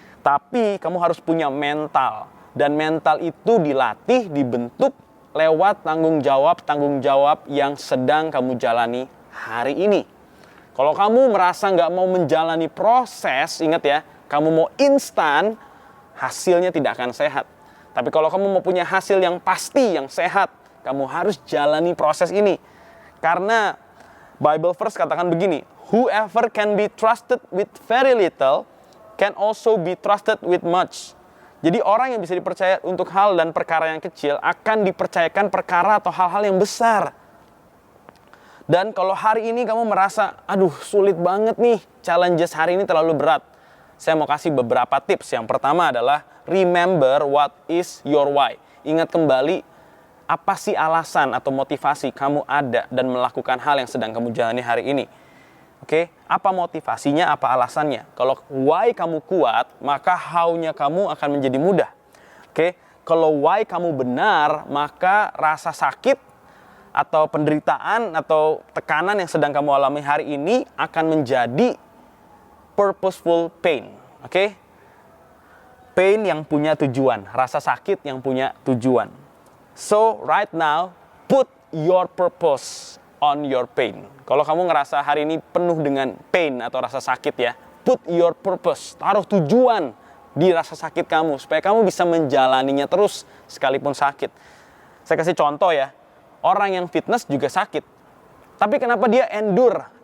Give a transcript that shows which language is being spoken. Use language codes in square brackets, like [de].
[id] Tapi kamu harus punya mental. Dan mental itu dilatih, dibentuk lewat tanggung jawab yang sedang kamu jalani hari ini. Kalau kamu merasa nggak mau menjalani proses, ingat ya, kamu mau instan, hasilnya tidak akan sehat. Tapi kalau kamu mau punya hasil yang pasti, yang sehat, kamu harus jalani proses ini. Karena Bible verse katakan begini, [en] whoever can be trusted with very little can also be trusted with much. [id] Jadi orang yang bisa dipercaya untuk hal dan perkara yang kecil akan dipercayakan perkara atau hal-hal yang besar. Dan kalau hari ini kamu merasa, aduh sulit banget nih, challenges hari ini terlalu berat. Saya mau kasih beberapa tips. Yang pertama adalah [en] remember what is your why. [id] Ingat kembali apa sih alasan atau motivasi kamu ada dan melakukan hal yang sedang kamu jalani hari ini. Oke, apa motivasinya, apa alasannya? Kalau why kamu kuat, maka how-nya kamu akan menjadi mudah. Oke, kalau why kamu benar, maka rasa sakit atau penderitaan atau tekanan yang sedang kamu alami hari ini akan menjadi [en] purposeful pain, [id] oke? Pain yang punya tujuan, rasa sakit yang punya tujuan. [en] So, right now, put your purpose on your pain. [id] Kalau kamu ngerasa hari ini penuh dengan pain atau rasa sakit ya, [en] put your purpose, [id] taruh tujuan di rasa sakit kamu, supaya kamu bisa menjalaninya terus sekalipun sakit. Saya kasih contoh ya, orang yang fitness juga sakit. Tapi kenapa dia endure?